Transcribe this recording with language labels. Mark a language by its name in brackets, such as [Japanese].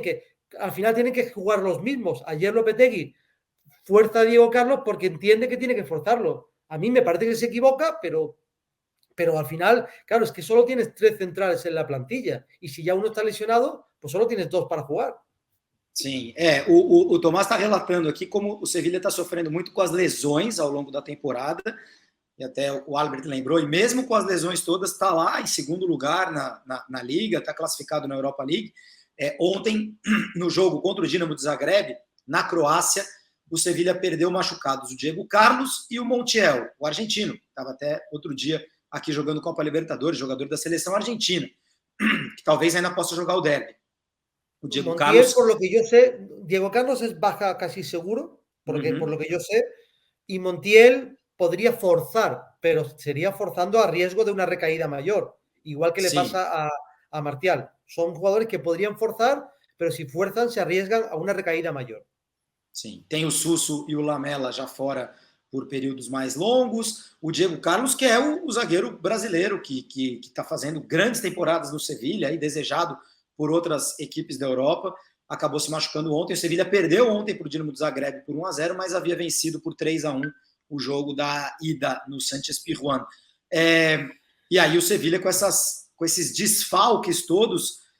[Spanish] Que al final tienen que jugar los mismos. Ayer Lopetegui fuerza a Diego Carlos porque entiende que tiene que forzarlo. A mí me parece que se equivoca, pero al final, claro, es que solo tienes 3 centrales en la plantilla y si ya uno está lesionado, pues solo tienes 2 para jugar. [Portuguese] Sim, o Tomás está relatando aqui como o Sevilla está sofrendo muito com as lesões ao longo da temporada, e até o Albert lembrou, e mesmo com as lesões todas, está lá em segundo lugar na Liga, está classificado na Europa League. Ontem, no jogo contra o Dinamo de Zagreb, na Croácia, o Sevilla perdeu machucados o Diego Carlos e o Montiel, o argentino, estava até outro dia aqui jogando Copa Libertadores, jogador da seleção argentina, que talvez ainda possa jogar o derby. O Diego Montiel, Carlos... [Spanish] por lo que yo sé, Diego Carlos es baja casi seguro, porque, por lo que yo sé, y Montiel podría forzar, pero sería forzando a riesgo de una recaída mayor, igual que le pasa a Martial. Son jugadores que podrían forzar, pero si fuerzan se arriesgan a una recaída mayor. [Portuguese] Sim, tem o Suso e o Lamela já fora por períodos mais longos, o Diego Carlos, que é o zagueiro brasileiro que está fazendo grandes temporadas no Sevilla, e desejado por outras equipes da Europa, acabou se machucando ontem. O Sevilla perdeu ontem para o Dinamo de Zagreb por 1-0, mas havia vencido por 3-1 o jogo da ida no Sánchez Pizjuán. E aí o Sevilla, com esses desfalques todos,